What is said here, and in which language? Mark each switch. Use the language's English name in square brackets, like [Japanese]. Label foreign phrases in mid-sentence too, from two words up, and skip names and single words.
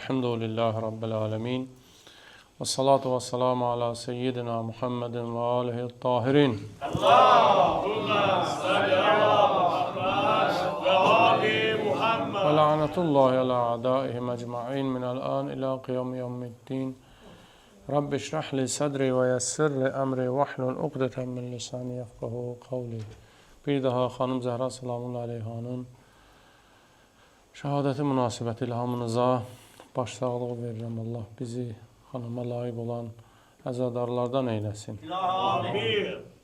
[Arabic] الحمد لله رب العالمين. والصلاة والسلام على سيدنا محمد وآله الطاهرين. اللهم صل على محمد وآل محمد. ولعنة الله على أعدائهم أجمعين من الآن إلى قيام يوم الدين. رب اشرح لي صدري ويسر لي أمري واحلل عقدة من لساني يفقهوا قولي. [Azerbaijani] Bir daha xanım Zəhra salamullahi aleyhanın şəhadəti münasibətilə hamınıza başsağlığı verirəm. Allah bizi xanıma layiq olan əzadarlardan eyləsin. Amin.